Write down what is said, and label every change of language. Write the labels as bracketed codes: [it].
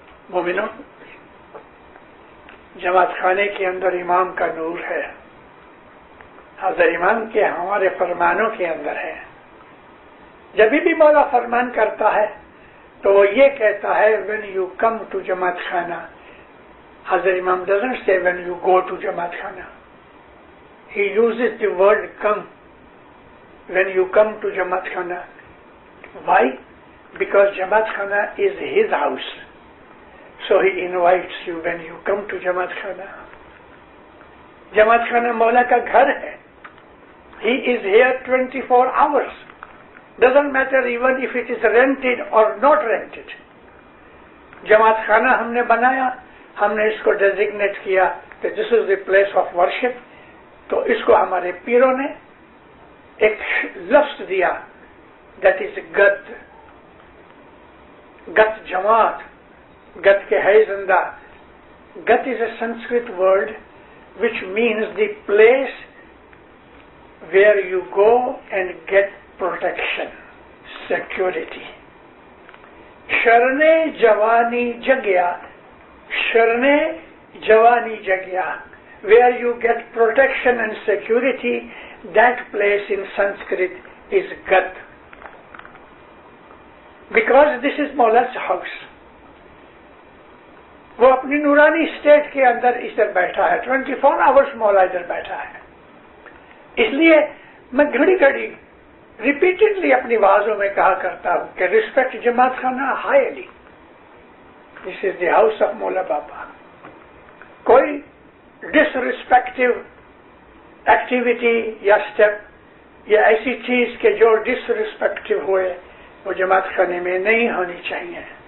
[ur] مومنوں, جماعت خانے کے اندر امام کا نور ہے. حضرت امام کے ہمارے فرمانوں کے اندر ہے. جب بھی مولا فرمان کرتا ہے تو وہ یہ کہتا ہے [en] when you come to [ur] جماعت خانہ. [en] Hazrat Imam doesn't say when you go to Jamat khana. He uses the word come when you come to Jamat khana. Why? Because Jamat khana is his house. So he invites you when you come to Jamat khana. [ur] جماعت خانہ مولا کا گھر ہے. [en] He is here 24 hours. Doesn't matter even if it is rented or not rented. [ur] جماعت خانہ ہم نے بنایا, ہم نے اس کو ڈیزگنیٹ کیا کہ [en] this is the place of worship. [ur] تو اس کو ہمارے پیروں نے ایک لفظ دیا that is گت. گت جماعت, گت کے ہے زندہ. [en] Gat is a Sanskrit word which means the place where you go and get protection, security. شرنے جوانی جگیا Sharne Javani Jagya, where you get protection and security, that place in Sanskrit is Gat. Because this is Maula's house. [ur] وہ اپنی نورانی state کے اندر ادھر بیٹھا ہے, 24 hours مولا ادھر بیٹھا ہے. اس لیے میں گھڑی گھڑی ریپیٹڈلی اپنی آوازوں میں کہا کرتا ہوں کہ [en] Respect جماعت خانہ highly. This is the house of مولا بابا. [ur] کوئی ڈس ریسپیکٹو ایکٹیویٹی یا اسٹیپ یا ایسی چیز کہ جو ڈس ریسپیکٹو ہوئے وہ جماعت خانے میں نہیں ہونی چاہیے.